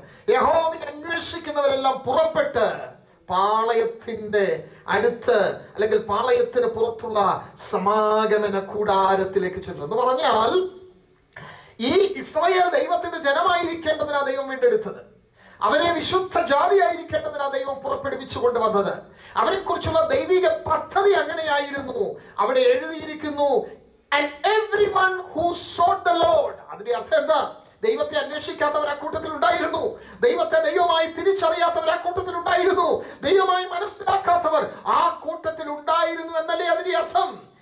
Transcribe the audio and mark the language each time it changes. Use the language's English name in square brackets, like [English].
[Malayalam] യഹോവയെ അന്വേഷിക്കുന്നവരെല്ലാം പുറപ്പെട്ട് പാളയത്തിന്റെ അടുത്ത് അല്ലെങ്കിൽ പാളയത്തിന് പുറത്തുള്ള സമാഗമന കൂടാരത്തിലേക്ക് ചെന്നു. എന്ന് പറഞ്ഞാൽ ഈ ഇസ്രായേൽ ദൈവത്തിന്റെ ജനമായിരിക്കേണ്ടതിനാ ദൈവം വീണ്ടെടുത്തത്. അവരെ വിശുദ്ധ ജാതിയായിരിക്കേണ്ടതിനാ ദൈവം പുറപ്പെടുവിച്ചു കൊണ്ടുവന്നത്. അവരെ കുറിച്ചുള്ള ദൈവിക പദ്ധതി അങ്ങനെയായിരുന്നു. അവിടെ എഴുതിയിരിക്കുന്നു, [English] and everyone who sought the Lord. [Malayalam] അതിന്റെ അർത്ഥം എന്താ? ദൈവത്തെ അന്വേഷിക്കാത്തവർ ആ കൂട്ടത്തിൽ ഉണ്ടായിരുന്നു, ദൈവത്തെ ദൈവമായി തിരിച്ചറിയാത്തവർ ആ കൂട്ടത്തിൽ ഉണ്ടായിരുന്നു, ദൈവമായി മനസ്സിലാക്കാത്തവർ ആ കൂട്ടത്തിൽ ഉണ്ടായിരുന്നു എന്നല്ലേ അതിന്റെ അർത്ഥം?